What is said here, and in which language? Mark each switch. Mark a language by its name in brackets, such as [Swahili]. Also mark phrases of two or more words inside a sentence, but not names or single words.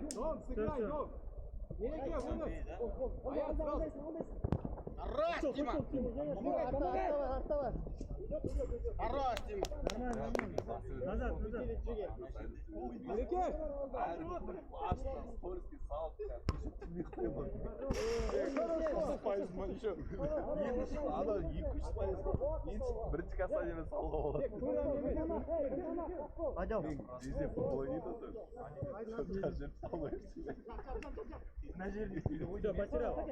[Russian] Дом, сыграй, дом. Хорош, Дима! Оставай. Хорош, Дима! Нормально. Назад. Скользкий салт. [Kazakh] Ана 2-3 пайыз. Бірінші касание салды болады. Десе футбол ойнайды тоже. На жерде. [Russian] Все, потерял.